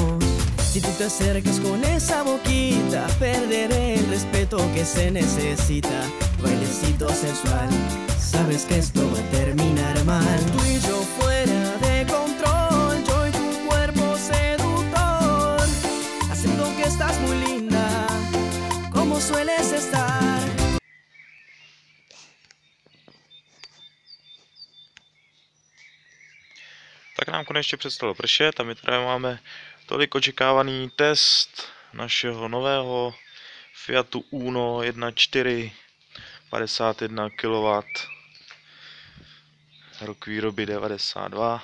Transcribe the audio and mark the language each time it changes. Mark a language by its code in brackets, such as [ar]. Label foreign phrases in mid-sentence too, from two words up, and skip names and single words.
[es] Si tú te acercas con esa boquita, perderé el respeto que se necesita. Bailecito sensual, sabes que esto va a terminar mal. Tú y yo fuera de control, yo y tu cuerpo seductor, haciendo que estás muy linda, como sueles estar. [cs] Tak nám konečně přestalo pršet a my tady máme tolik očekávaný test našeho nového Fiatu Uno 1.4 51 kW, rok výroby 92.